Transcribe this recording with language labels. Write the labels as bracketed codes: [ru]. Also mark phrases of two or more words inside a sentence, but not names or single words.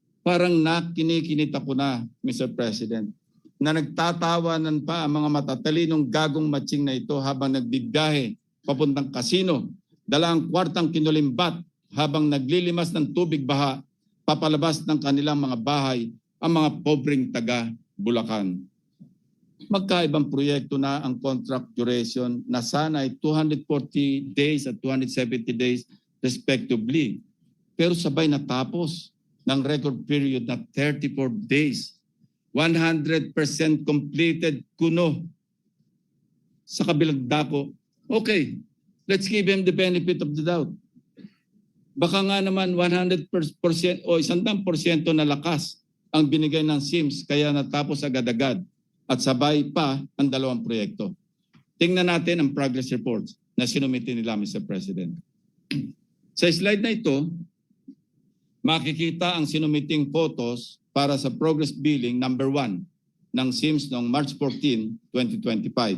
[tl] parang nakinikinita ko na, Mr. President, na nagtatawanan pa ang mga matatalinong gagong matching na ito habang nagbibiyahe papuntang kasino, dala ang kwartang kinulimbat habang naglilimas ng tubig baha, papalabas ng kanilang mga bahay ang mga pobreng taga Bulacan. Magkaibang proyekto na ang [en] contract duration [tl] na sana ay 240 days at 270 [en] days respectively. [tl] Pero sabay natapos ng [en] record period [tl] na 34 days. 100% completed kuno. Sa kabilang dako, [en] okay, let's give him the benefit of the doubt. [tl] Baka nga naman 100% o 100% na lakas ang binigay ng SIMS kaya natapos agad-agad at sabay pa ang dalawang proyekto. Tingnan natin ang [en] progress reports [tl] na sinumiti nila, Mr. President. Sa slide na ito, makikita ang sinumiting photos para sa [en] progress billing [tl] number 1 ng SIMS noong March 14, 2025.